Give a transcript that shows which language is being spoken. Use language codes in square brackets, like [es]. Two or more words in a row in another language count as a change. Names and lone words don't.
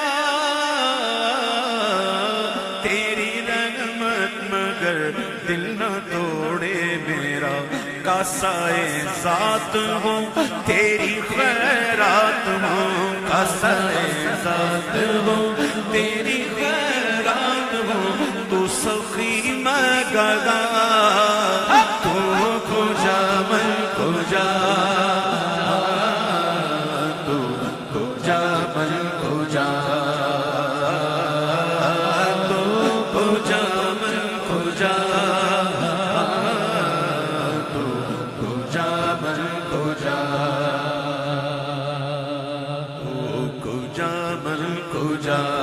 [ur] تیری رحمت مگر دل نہ توڑے میرا کاسائے ذات ہوں تیری خیرات ہوں کاسائے ذات ہوں تیری خیرات ہوں تو سخی میں گدا [fa] تو کجا من کجا تو کجا من کجا تو کجا من کجا تو کجا من کجا تو کجا من کجا